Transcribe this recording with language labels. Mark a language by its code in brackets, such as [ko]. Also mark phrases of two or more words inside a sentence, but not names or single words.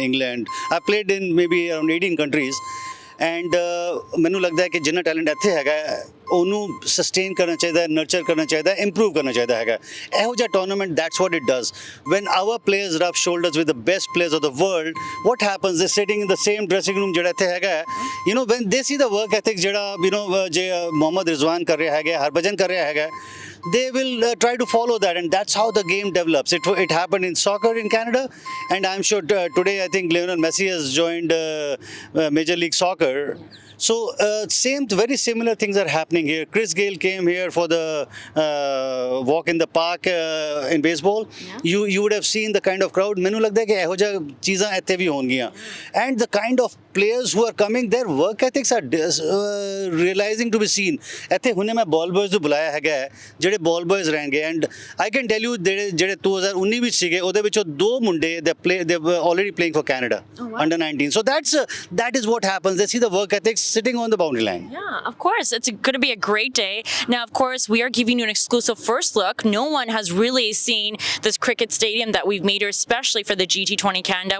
[en] England I played in maybe around 18 countries and [pa] ਮੈਨੂੰ ਲੱਗਦਾ ਹੈ ਕਿ ਜਿੰਨਾ ਟੈਲੈਂਟ ਇੱਥੇ ਹੈਗਾ ਉਹਨੂੰ ਸਸਟੇਨ ਕਰਨਾ ਚਾਹੀਦਾ ਹੈ ਨਰਚਰ ਕਰਨਾ ਚਾਹੀਦਾ ਹੈ ਇੰਪਰੂਵ ਕਰਨਾ ਚਾਹੀਦਾ ਹੈਗਾ ਇਹੋ ਜਿਹਾ ਟੂਰਨਾਮੈਂਟ [en] that's what it does when our players rub shoulders with the best players of the world what happens they sitting in the same dressing room [pa] ਜਿਹੜਾ ਇੱਥੇ ਹੈਗਾ [en] when they see the work ethic [pa] ਜਿਹੜਾ ਜੇ ਮੁਹੰਮਦ ਰਿਜ਼ਵਾਨ ਕਰ ਰਿਹਾ ਹੈਗਾ ਹਰਭਜਨ ਕਰ ਰਿਹਾ ਹੈਗਾ [en] they will try to follow that and that's how the game develops. It happened in soccer in Canada and I'm sure today I think Lionel Messi has joined Major League Soccer. So very similar things are happening here. Chris Gayle came here for the walk in the park in baseball. Yeah. You would have seen the kind of crowd. [pa] ਮੈਨੂੰ ਲੱਗਦਾ ਹੈ ਕਿ ਇਹੋ ਜਿਹਾ ਚੀਜ਼ਾਂ ਇੱਥੇ ਵੀ ਹੋਣਗੀਆਂ [en] and the kind of players who are coming their work ethics are realizing to be seen. [pa] ਇੱਥੇ ਹੁਣੇ ਮੈਂ [en] ball boys [pa] ਨੂੰ ਬੁਲਾਇਆ ਹੈਗਾ ਜਿਹੜੇ [en] ball boys [pa] ਰਹਿਣਗੇ [en] and I can tell you [pa] ਜਿਹੜੇ 2019 ਵਿੱਚ ਸੀਗੇ ਉਹਦੇ ਵਿੱਚੋਂ 2 ਮੁੰਡੇ [en] they were already playing for Canada under 19. So that is what happens. They see the work ethics sitting on the boundary line. Yeah, of course. It's going to be a great day. Now, of course, we are giving you an exclusive first look. No one has really seen this cricket stadium that we've made here especially for the GT-20 Canada.